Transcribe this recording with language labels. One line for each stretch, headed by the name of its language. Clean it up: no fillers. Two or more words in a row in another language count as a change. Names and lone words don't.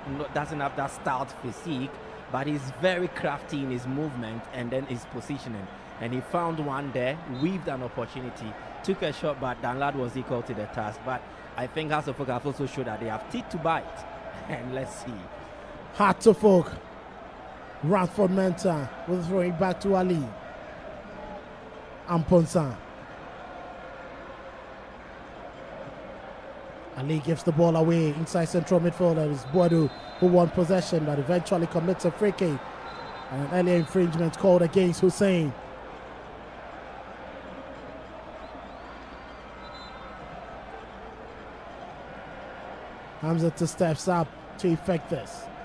English: Doesn't have that stout physique, but he's very crafty in his movement and then his positioning. And he found one there, weaved an opportunity, took a shot, but Danlad was equal to the task. But I think Hatofok have also showed that they have teeth to bite. And let's see. Hatofok. Rashford Mensah will throw it back to Ali. Amponsa. Ali gives the ball away inside central midfielder. It's Boadu who won possession, but eventually commits a free kick. And an earlier infringement called against Hussein. Hamzata steps up to effect this.